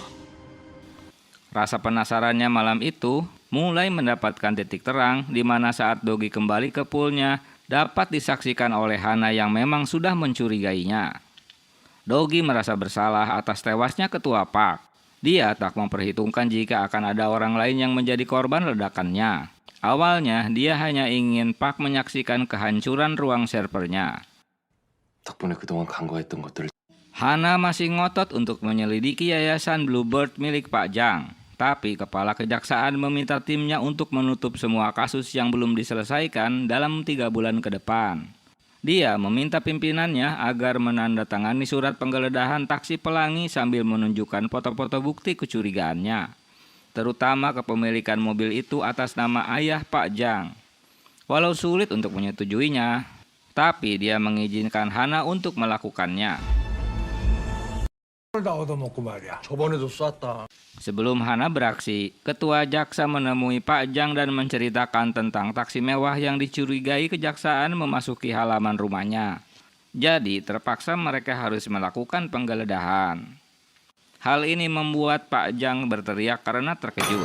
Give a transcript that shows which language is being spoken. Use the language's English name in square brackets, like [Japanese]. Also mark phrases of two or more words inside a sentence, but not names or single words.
[Indonesian] Rasa penasarannya malam itu mulai mendapatkan titik terang di mana saat Dogi kembali ke poolnya dapat disaksikan oleh Hana yang memang sudah mencurigainya. Dogi merasa bersalah atas tewasnya ketua PAK. Dia tak memperhitungkan jika akan ada orang lain yang menjadi korban ledakannya. Awalnya, dia hanya ingin PAK menyaksikan kehancuran ruang servernya. [Korean] 덕분에 그동안 간과했던 것들을 [Indonesian] Hana masih ngotot untuk menyelidiki yayasan Bluebird milik Pak Jang. Tapi kepala kejaksaan meminta timnya untuk menutup semua kasus yang belum diselesaikan dalam 3 bulan ke depan. Dia meminta pimpinannya agar menandatangani surat penggeledahan taksi Pelangi sambil menunjukkan foto-foto bukti kecurigaannya. Terutama kepemilikan mobil itu atas nama ayah Pak Jang. Walau sulit untuk menyetujuinya, tapi dia mengizinkan Hana untuk melakukannya. [Korean] 저번에도 쐈다. [Indonesian] Sebelum Hana beraksi, ketua jaksa menemui Pak Jang dan menceritakan tentang taksi mewah yang dicurigai kejaksaan memasuki halaman rumahnya. Jadi terpaksa mereka harus melakukan penggeledahan. Hal ini membuat Pak Jang berteriak karena terkejut.